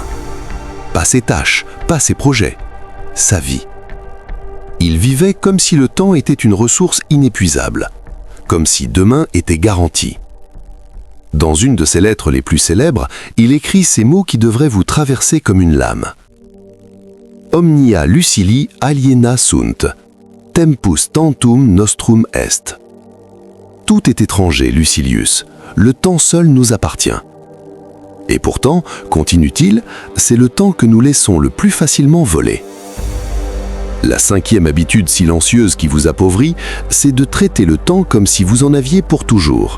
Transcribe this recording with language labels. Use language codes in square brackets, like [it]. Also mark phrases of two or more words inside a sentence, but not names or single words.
[fr] Pas ses tâches, pas ses projets, sa vie. Il vivait comme si le temps était une ressource inépuisable, comme si demain était garanti. Dans une de ses lettres les plus célèbres, il écrit ces mots qui devraient vous traverser comme une lame. [la] Omnia lucili aliena sunt, tempus tantum nostrum est. [fr] Tout est étranger, Lucilius, le temps seul nous appartient. Et pourtant, continue-t-il, c'est le temps que nous laissons le plus facilement voler. La cinquième habitude silencieuse qui vous appauvrit, c'est de traiter le temps comme si vous en aviez pour toujours.